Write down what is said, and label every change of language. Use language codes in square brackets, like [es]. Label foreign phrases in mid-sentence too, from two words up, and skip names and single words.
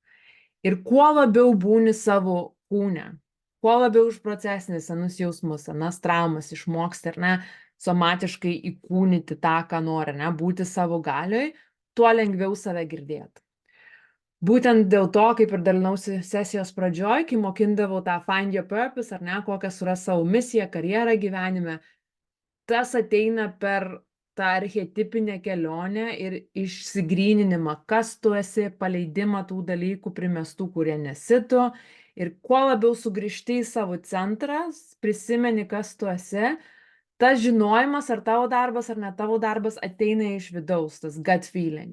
[lt] Ir kuo labiau būni savo kūne, kuo labiau užprocesini senus jausmus, senas traumas išmoksti, ar ne, somatiškai įkūnyti tą, ką nori, ne, būti savo galioj, tuo lengviau save girdėti. Būtent dėl to, kaip ir dalinausi sesijos pradžioj, kai mokindavau tą [en] find your purpose, [lt] ar ne, kokią suras savo misiją, karjerą gyvenime, tas ateina per tą archetipinę kelionę ir išsigryninimą, kas tu esi, paleidimą tų dalykų primestų, kurie nesi tu. Ir kuo labiau sugrįžti į savo centrą, prisimeni, kas tu esi, tas žinojimas, ar tavo darbas, ar ne tavo darbas, ateina iš vidaus, tas [en] gut feeling.